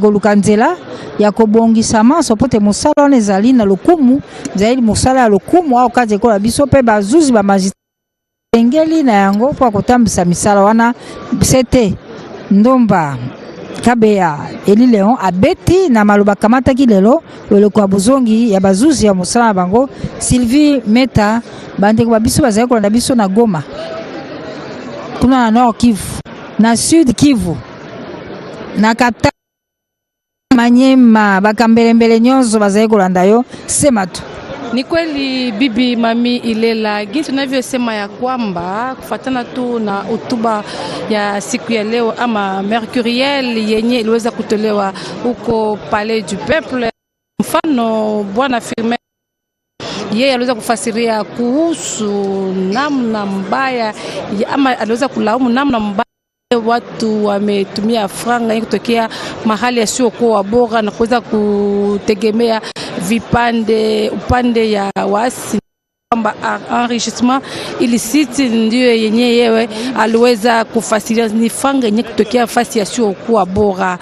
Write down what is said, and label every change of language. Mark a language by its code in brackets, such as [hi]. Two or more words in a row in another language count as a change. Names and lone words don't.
[ln] koluka nzela ya kobongisa maso po te mosala wana ezali na lokumu ezali mosala ya lokumu awa kati ekola biso mpe bazuzi bamagistrat esengeli na yango mpo akotambisa misala wana sete Ndomba Kabeya Eli Léon abeti na maloba kamataki lelo eloko ya bozongi ya bazuzi ya mosala na bango Sylvie Meta bandeko babiso bazali kolanda biso na Goma. kuna na Nord Kivu, na Sud Kivu, na Katanga, Manyema, bakambelembele nyonso bazali kolanda yo sema tu. [sw] Ni kweli bibi mami Ilela, jinsi tunavyosema ya kwamba kufatana tu na hotuba ya siku ya leo ama mercuriel yenye iliweza kutolewa huko Palais du Peuple. Mfano bwana Firmin yeye aliweza kufasiria kuhusu namna mbaya ama aliweza kulaumu namna mbaya watu wametumia franga kutokea mahali yasiokuwa bora na kuweza kutegemea upande ya wasi, kwamba [fr] enrichissement illicite [sw] ndio yenye yewe aliweza kufasiria ni franga yenye kutokea fasi yasiokuwa bora.